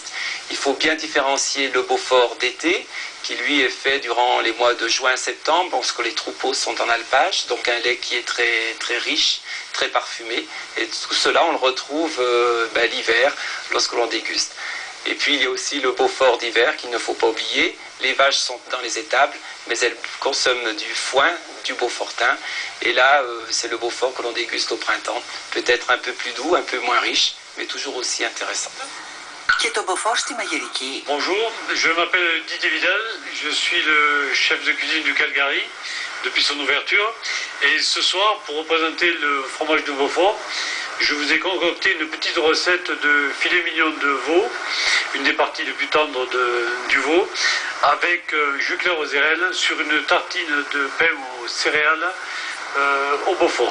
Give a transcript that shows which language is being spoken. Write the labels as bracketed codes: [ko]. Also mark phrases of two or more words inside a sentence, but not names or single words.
[fr] Il faut bien différencier le Beaufort d'été, qui lui est fait durant les mois de juin-septembre, lorsque les troupeaux sont en alpage, donc un lait qui est très, très riche, très parfumé, et tout cela on le retrouve l'hiver lorsque l'on déguste. Et puis il y a aussi le Beaufort d'hiver qu'il ne faut pas oublier. Les vaches sont dans les étables, mais elles consomment du foin du Beaufortain, et là c'est le Beaufort que l'on déguste au printemps, peut-être un peu plus doux, un peu moins riche, mais toujours aussi intéressant. [el] Και το Beaufort στη Μαγειρική. [fr] Bonjour, je m'appelle Didier Vidal, je suis le chef de cuisine du Calgary depuis son ouverture. Et ce soir, pour représenter le fromage de Beaufort, je vous ai concocté une petite recette de filet mignon de veau, une des parties les plus tendres du veau, avec jus clair aux érelles sur une tartine de pain aux céréales au Beaufort.